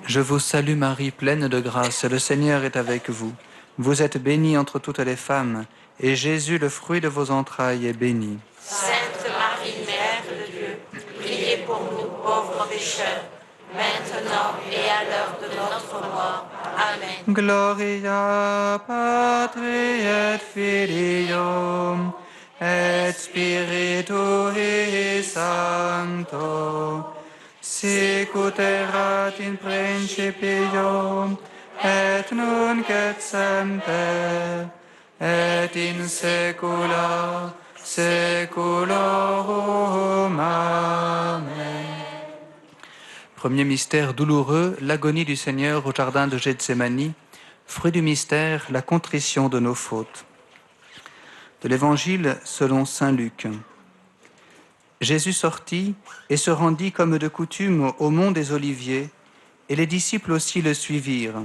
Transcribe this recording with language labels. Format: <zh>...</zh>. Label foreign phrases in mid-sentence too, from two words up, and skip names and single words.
<fr>Je vous salue Marie, pleine de grâce, le Seigneur est avec vous. Vous êtes bénie entre toutes les femmes, et Jésus, le fruit de vos entrailles, est béni. Sainte Marie, Mère de Dieu, priez pour nous pauvres pécheurs, maintenant et à l'heure de notre mort. Amen.</fr> <la>Gloria Patri et Filio et Spiritui Sancto, sicut erat in principio et nunc et semper et in saecula saeculorum. Amen.</la> <fr>Premier mystère douloureux, l'agonie du Seigneur au jardin de Gethsémani. Fruit du mystère, la contrition de nos fautes. De l'Évangile selon saint Luc. Jésus sortit et se rendit comme de coutume au mont des Oliviers, et les disciples aussi le suivirent.</fr>